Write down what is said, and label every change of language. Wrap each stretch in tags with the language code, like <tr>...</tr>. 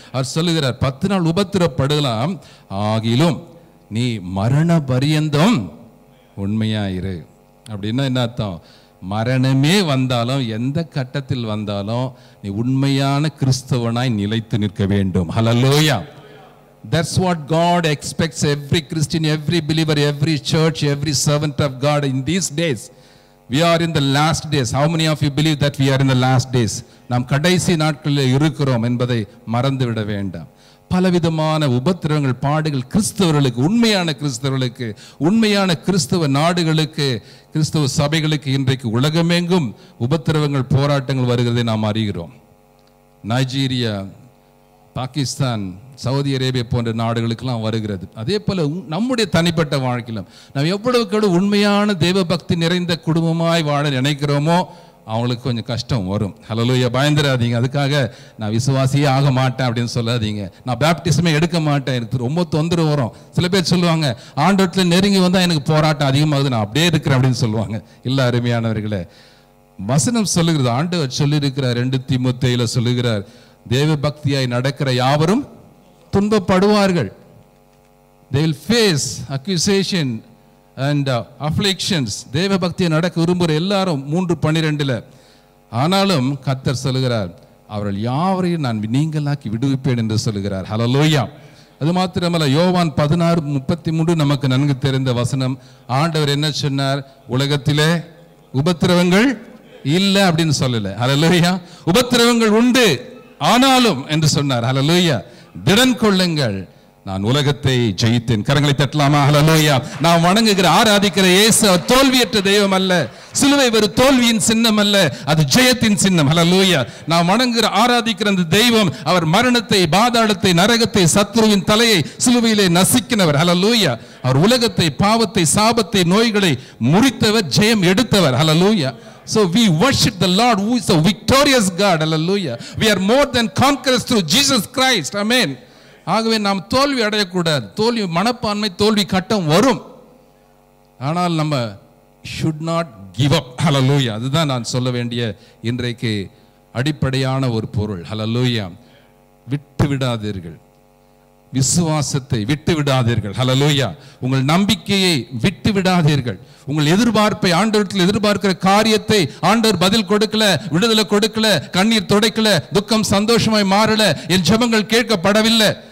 <ta>அவர் சொல்லுகிறார், 10 நாள் உபத்திரப்படலாம், ஆகிலும் நீ மரண பரியந்தம் உண்மையாயிரு. அப்படின்னா என்ன அர்த்தம்? மரணமே வந்தாலும், எந்த கட்டத்தில் வந்தாலும் நீ உண்மையான கிறிஸ்தவனாய் நிலைத்து நிற்க வேண்டும். ஹல்லேலூயா.</ta> <en>That's what God expects every Christian, every believer, every church, every servant of God in these days. We are in the last days. How many of you believe that we are in the last days?</en> <ta>நாம் கடைசி நாட்களில் இருக்கிறோம் என்பதை மறந்துவிட வேண்டாம். பலவிதமான உபத்திரவங்கள், பாடுகள் கிறிஸ்தவர்களுக்கு, உண்மையான கிறிஸ்தவர்களுக்கு, உண்மையான கிறிஸ்தவ நாடுகளுக்கு, கிறிஸ்தவ சபைகளுக்கு இன்றைக்கு உலகமெங்கும் உபத்திரவங்கள், போராட்டங்கள் வருகிறதை நாம் அறிகிறோம். நைஜீரியா, பாகிஸ்தான், சவுதி அரேபியா போன்ற நாடுகளுக்கெல்லாம் வருகிறது. அதே போல நம்முடைய தனிப்பட்ட வாழ்க்கையிலும் நாம் எவ்வளவுக்கு உண்மையான தேவ பக்தி நிறைந்த குடும்பமாய் வாழ நினைக்கிறோமோ அவங்களுக்கு கொஞ்சம் கஷ்டம் வரும். ஹல்லேலூயா. பயந்துடாதீங்க. அதுக்காக நான் விசுவாசியே ஆக மாட்டேன் அப்படின்னு சொல்லாதீங்க. நான் பேப்டிசமே எடுக்க மாட்டேன், எனக்கு ரொம்ப தொந்தரவு வரும். சில பேர் சொல்லுவாங்க, ஆண்டவரத்தில் நெருங்கி வந்தால் எனக்கு போராட்டம் அதிகமாகுது, நான் அப்படியே இருக்கிறேன் அப்படின்னு சொல்லுவாங்க. இல்லை அருமையானவர்களே, வசனம் சொல்லுகிறது, ஆண்டவர் சொல்லியிருக்கிறார், 2 தீமோத்தேயுல சொல்லுகிறார், தேவ பக்தியாய் நடக்கிற யாவரும் துன்பப்படுவார்கள்.</ta> <en>They will face accusation and afflictions.</en> <ta>தேவ பக்தியை நடக்க விரும்புகிற எல்லாரும் 3:12. ஆனாலும் கர்த்தர் சொல்லுகிறார், அவர்கள் யாவரையும் நான் நீங்களாக்கி விடுவிப்பேன் என்று சொல்லுகிறார். ஹல்லேலூயா. அது மாத்திரமல்ல, யோவான் 16:33 நமக்கு நன்கு தெரிந்த வசனம். ஆண்டவர் என்ன சொன்னார்? உலகத்திலே உபத்திரவங்கள் இல்லை அப்படின்னு சொல்லல. ஹல்லேலூயா. உபத்திரவங்கள் உண்டு ஆனாலும் என்று சொன்னார். ஹல்லேலூயா. திடன் கொள்ளுங்கள், நான் உலகத்தை ஜெயித்தேன். கரங்களை தட்டலாமா? ஹல்லேலூயா. நாம் வணங்குகிற ஆராதிக்கிற இயேசு தோல்வியற்ற தெய்வம் அல்ல. சிலுவை ஒரு தோல்வியின் சின்னம் அல்ல, அது ஜெயத்தின் சின்னம். ஹல்லேலூயா. நாம் வணங்குகிற ஆராதிக்கிற அந்த தெய்வம், அவர் மரணத்தை, பாதாளத்தை, நரகத்தை, சத்துருவின் தலையை சிலுவையிலே நசுக்கினவர். ஹல்லேலூயா. அவர் உலகத்தை, பாவத்தை, சாபத்தை, நோய்களை முறித்தவர், ஜெயம் எடுத்தவர். ஹல்லேலூயா.</ta> <en>So we worship the Lord who is a victorious God. Hallelujah. We are more than conquerors through Jesus Christ. Amen.</en> <ta>ஆகவே நாம் தோல்வி அடையக்கூடாது. தோல்வி மனப்பான்மை, தோல்வி கட்டம் வரும். ஆனால் நம்ம</ta> <en>should not give up. Hallelujah.</en> <ta>அதுதான் நான் சொல்ல வேண்டிய இன்றைக்கு அடிப்படையான ஒரு பொருள். Hallelujah. விட்டு விடாதீர்கள், விசுவாசத்தை விட்டு விடாதீர்கள். ஹல்லேலூயா. உங்கள் நம்பிக்கையை விட்டு விடாதீர்கள். உங்கள் எதிர்பார்ப்பை, ஆண்டவரிடத்தில் எதிர்பார்க்கிற காரியத்தை ஆண்டவர் பதில் கொடுக்கல, விடுதலை கொடுக்கல, கண்ணீர் துடைக்கல, துக்கம் சந்தோஷமாய் மாறல, என் ஜெபங்கள் கேட்கப்படவில்லை.</ta>